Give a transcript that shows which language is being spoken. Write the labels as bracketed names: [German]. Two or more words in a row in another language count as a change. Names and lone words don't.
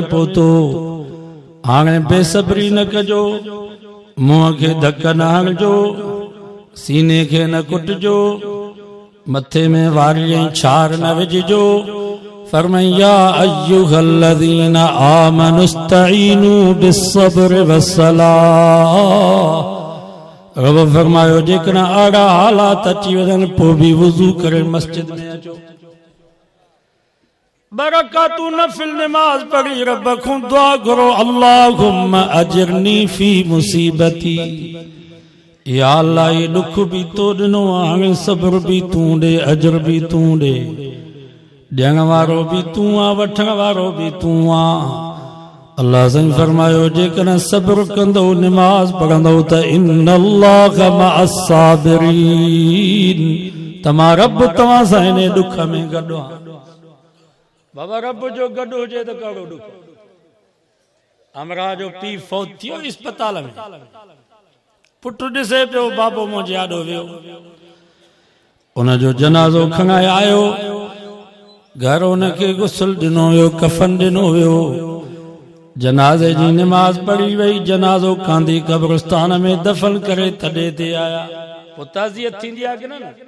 [Sindhi] पहुतो हाणे बेसब्री न कजो मुंहं खे धक न हणजो सीने खे न कुटजो मथे में वारी ऐं छार न विझजो फरमाया [Arabic] أيها الذين آمنوا استعينوا بالصبر والصلاة [Sindhi] रब फरमायो जेकॾहिं अहिड़ा हालात अची वञनि पोइ बि वुज़ू करे मस्जिद में अचो बरकातू नफिल नमाज पढ़ी रब खां दुआ करो [Arabic] اللهم أجرني في مصيبتي [Sindhi] या अल्लाह ये दुख भी तो ॾिनो हाणे सब्र भी तूं ॾे अजर भी तूं ॾे ॾियण वारो भी तूं आ वठण वारो भी तूं आ अल्लाह साईं फरमायो जेकॾहिं सब्र कंदो नमाज पढ़ंदो त [Arabic] إن الله مع الصابرين [Sindhi] तमां रब तव्हां सां हिन दुख में गॾु आहे बाबा रब जो गॾु हुजे त कहिड़ो दुख हमरा जो पीउ फौत थियो अस्पताल में पुट ॾिसे पियो बाबो मुंहिंजे आॾो वियो उनजो जनाज़ो खणाए आयो घर उनखे गुस्ल ॾिनो वियो कफन ॾिनो वियो जनाज़े जी नमाज पढ़ी वई जनाज़ो कांदी कब्रिस्तान में दफन करे तॾे ते आया पोइ ताज़ियत थींदी आहे कि न